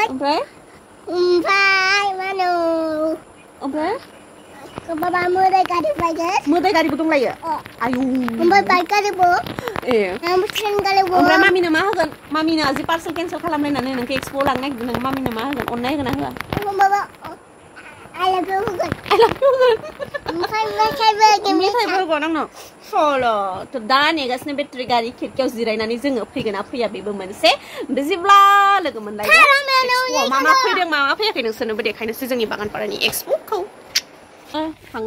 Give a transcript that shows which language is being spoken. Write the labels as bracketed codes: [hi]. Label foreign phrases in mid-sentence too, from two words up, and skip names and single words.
[brx] ओमफ्राय ओमफ्राय बाबा मोदै गारि बायगोन मोदै गारिबो दंलायो आयु ओमफ्राय बाइक गारिबो ट्रेन गारिबो ओमफ्राय मामिनो मा होगोन मामिनो जि [en] parcel cancel [brx] खालामलायनानै नोंखौ एक्सप'आव लांनो नागिरदों नों मामिनो मा होगोन अननाय होगोन ना होआ बाबा [en] I love you [brx] होगोन मेथाइबो होगोन आंनो सल' थ' दा नेगासिनो बेटारि गारि खिरखियाव जिरायनानै जोङो फैगोन ना फैया बेबो मोनसे ओमफ्राय जेब्ला लोगो मोनलायगोन मा फैदों मा फैयाखै नोंसोरनोबो देखायनोसै जोंनि बागानपारानि एक्सप'खौ थांनो